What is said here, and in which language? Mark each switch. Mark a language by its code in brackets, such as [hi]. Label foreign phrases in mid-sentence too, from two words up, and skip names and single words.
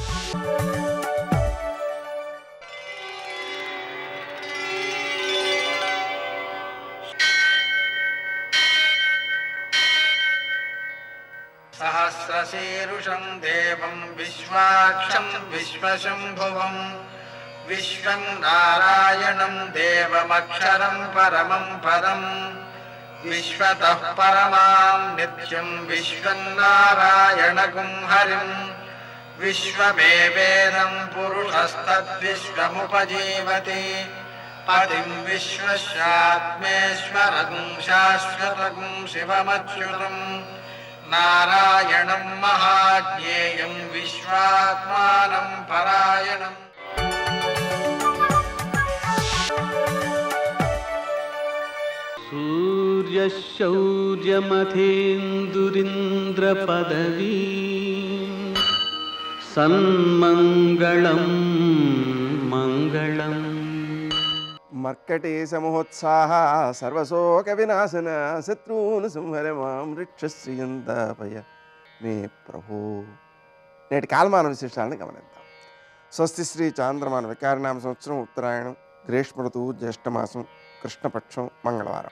[sa] సహస్రశీరుషం దేవం విశ్వాక్షం విశ్వశంభువం విశ్వం నారాయణం దేవమక్షరం పరమం పదం విశ్వతః పరమాం నిత్యం విశ్వం నారాయణగుం హరిం विश्वमेवेदं पुरुषस्तद्विश्वमुपजीवति पतिं विश्वस्यात्मेश्वरगुं शाश्वतगुं शिवमच्युतं नारायणं महाज्ञेयं विश्वात्मानं परायणम्। सूर्यशौर्यमथेन्दुरिन्द्रपदवी सन्मङ्गलं मङ्गलम्। మర్కటే సమోత్సాహ సర్వశోక వినాశన శత్రువును సంహర మాం రక్షశ్రియంతాపయ మే ప్రభు. [te] నేటి కాలమాన విశేషాలను గమనిద్దాం. స్వస్తి శ్రీ చాంద్రమాన వికారనామ సంవత్సరం ఉత్తరాయణం, గ్రీష్మ ఋతువు, జ్యేష్ఠమాసం, కృష్ణపక్షం, మంగళవారం.